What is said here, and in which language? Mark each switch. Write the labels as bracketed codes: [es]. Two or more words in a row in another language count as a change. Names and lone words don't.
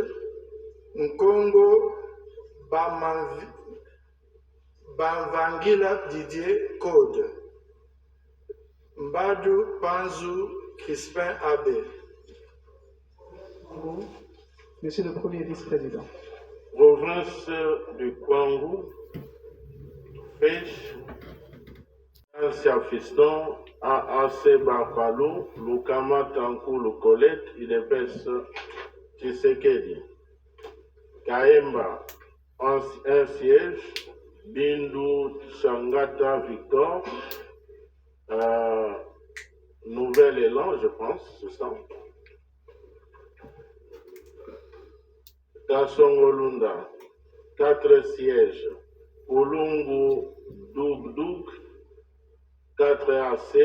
[fr] Nkongo Bamvangila Didier, Code. Mbadu Panzu Crispin, AB. Monsieur le Premier vice-président. Province du Kwangu, Pêche, Ancia Fiston, AAC Barpalo, Lukama Tankou Colette, UDPS Tshisekedi. Kaemba, 1 siège. Bindu Changata Victor, Nouvel Élan, je pense, c'est ça. Kasongolunda, 4 sièges. Ulungu Doug, 4 AC.